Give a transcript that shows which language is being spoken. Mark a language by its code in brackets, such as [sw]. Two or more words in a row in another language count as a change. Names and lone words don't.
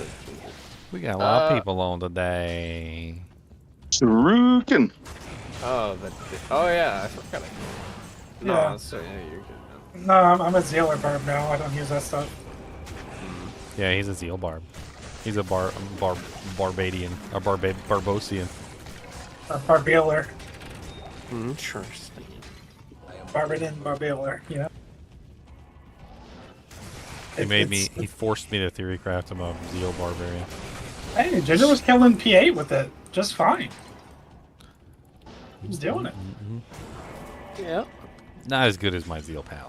[en] We got a lot of people on today. Surukin. Oh, yeah, I forgot. No, Yeah. so, yeah, you're good. No, I'm a Zealer barb now. I don't use that stuff. Yeah, he's a Zeal barb. He's a Barbadian. A Barbosian. A Barbaler. Interesting. Barbadian Barbaler, yeah. He forced me to Theorycraft him a Zeal Barbarian. Hey, Ginger was killing P8 with it just fine. He was doing it. Yeah. Not as good as my Zeal pal.